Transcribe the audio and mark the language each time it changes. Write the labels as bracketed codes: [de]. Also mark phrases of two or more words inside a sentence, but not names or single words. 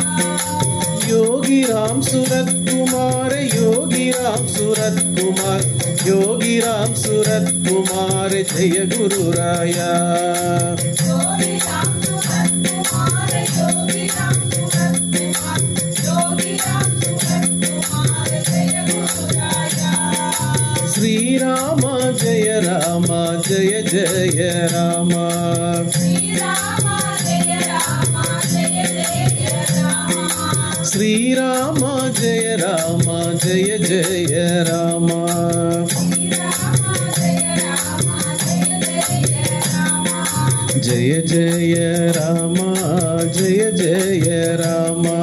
[hi] योगी राम सूरत कुमार, योगी राम सूरत कुमार, योगी राम सूरत कुमार। जय गुरु राया। योगी राम सूरत कुमार, योगी राम सूरत कुमार, योगी राम सूरत कुमार। जय गुरु राया। श्री राम जय राम, जय जय राम। श्री राम जय राम, जय जय श्रीराम जय राम जय जय राम जय जय राम जय जय राम